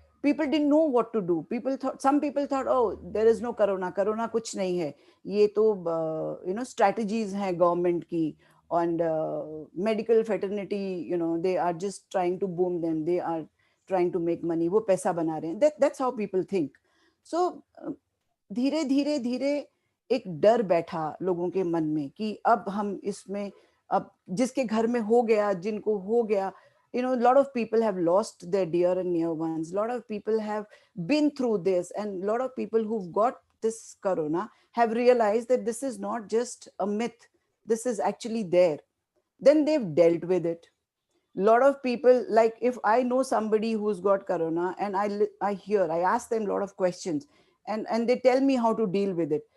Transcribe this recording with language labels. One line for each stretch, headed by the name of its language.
English: People didn't know what to do. Some people thought, oh, there is no corona
Hindi: kuch nahi hai. Ye to, strategies hai government ki,
English: and medical fraternity, they are just trying to boom them. They are trying to make money.
Hindi: वो पैसा बना रहे हैं.
English: That's how people think.
Hindi: So धीरे धीरे धीरे एक डर बैठा लोगों के मन में कि अब हम इसमें, अब जिसके घर में हो गया, जिनको हो गया,
English: lot of people have lost their dear and near ones. Lot of people have been through this, and lot of people who've got this corona have realized that this is not just a myth. This is actually there. Then they've dealt with it. Lot of people, like if I know somebody who's got corona, and I ask them a lot of questions, and they tell me how to deal with it.